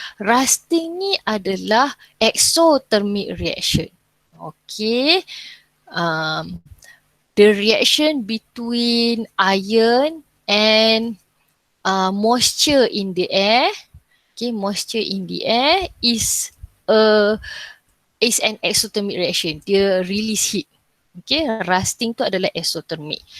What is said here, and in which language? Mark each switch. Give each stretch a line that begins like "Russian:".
Malay: Rusting ni adalah exothermic reaction.
English: Okay. The reaction between iron and moisture in the air. Okay, moisture in the air is an exothermic reaction.
Malay: Dia
English: release heat.
Malay: Okay, rusting tu adalah exothermic.